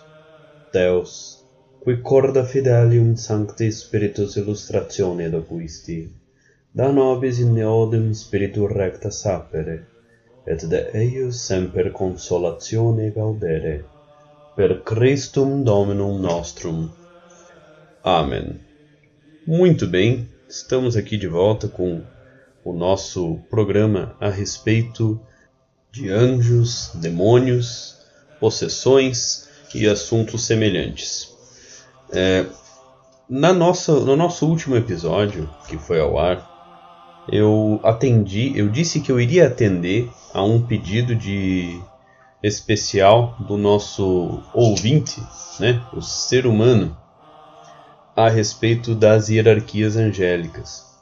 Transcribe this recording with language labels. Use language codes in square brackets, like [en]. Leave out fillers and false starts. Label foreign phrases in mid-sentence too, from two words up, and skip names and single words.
[la] Deus, qui corda fidelium Sancti Spiritus illustratione docuisti, da nobis in neodem spiritu recta sapere, et de eius semper consolatione gaudere, per Christum Dominum nostrum. [pt] Amém. Muito bem, estamos aqui de volta com o nosso programa a respeito de anjos, demônios, possessões e assuntos semelhantes. No nosso último episódio, que foi ao ar, eu disse que eu iria atender a um pedido especial do nosso ouvinte, né, o ser humano, a respeito das hierarquias angélicas.